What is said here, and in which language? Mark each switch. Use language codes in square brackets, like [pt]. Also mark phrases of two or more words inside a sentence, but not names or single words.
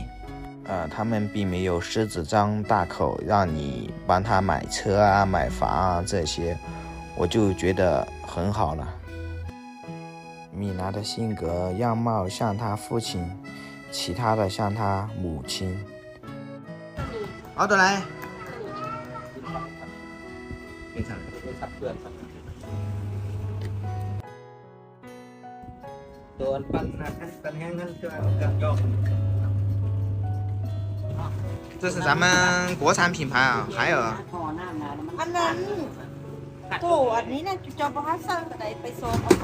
[zh] 他们并没有狮子张大口让你帮他买车啊、买房啊这些，我就觉得很好了。米娜的性格样貌像她父亲，其他的像她母亲。 [th] เอาตัวไหนตัวปั้นแห้งนั่นคือ [zh] 这是咱们国产品牌啊，还有 [th] อันนั้นโถอันนี้เนี่ยจะบอกให้สั่งอะไรไปโซน